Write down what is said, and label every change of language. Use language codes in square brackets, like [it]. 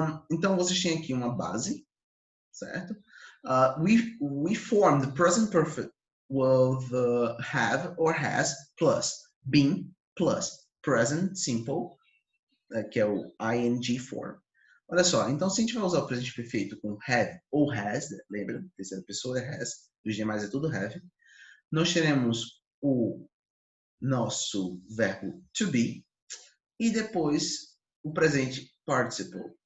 [pt] Então, vocês têm aqui uma base, certo? [en] We form the present perfect with have or has plus been plus present simple, [pt] que é o [en] ing form. [pt] Olha só, então se a gente vai usar o presente perfeito com have ou has, lembra? Terceira pessoa é has, os demais é tudo have. Nós teremos o nosso verbo to be e depois o presente participle.